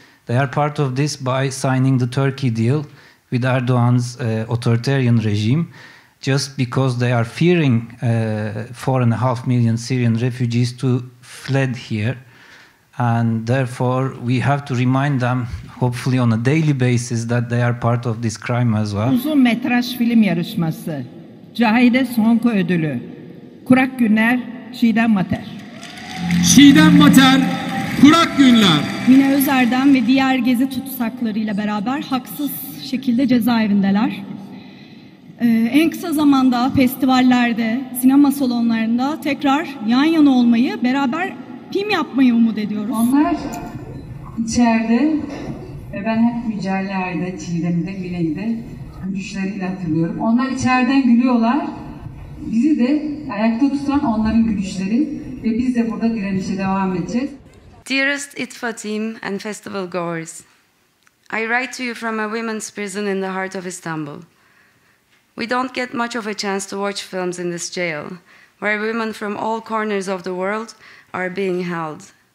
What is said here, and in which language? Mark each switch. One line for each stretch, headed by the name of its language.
English: They are part of this by signing the Turkey deal with Erdogan's authoritarian regime, just because they are fearing 4.5 million Syrian refugees to fled here. And therefore, we have to remind them, hopefully on a daily basis, that they are part of this crime as well.
Turkish: Uzun metraj film yarışması, Cahide Sonko ödülü, Kurak Günler, Çiğdem Mater. Çiğdem Mater, Kurak Günler. Mine Özer'den ve diğer gezi tutsaklarıyla beraber haksız şekilde cezaevindeler. En kısa zamanda festivallerde, sinema salonlarında tekrar yan yana olmayı, beraber film yapmayı umut ediyoruz. Onlar içeride ve ben hep Mücella'ydı, Çiğdem'de, Mine'de gülüşleriyle hatırlıyorum. Onlar içeriden gülüyorlar. Bizi de ayakta tutan onların gülüşleri ve biz de burada direnişe devam edeceğiz.
English: Dearest ITFA team and festival goers, I write to you from a women's prison in the heart of Istanbul. We don't get much of a chance to watch films in this jail, where women from all corners of the world are being held.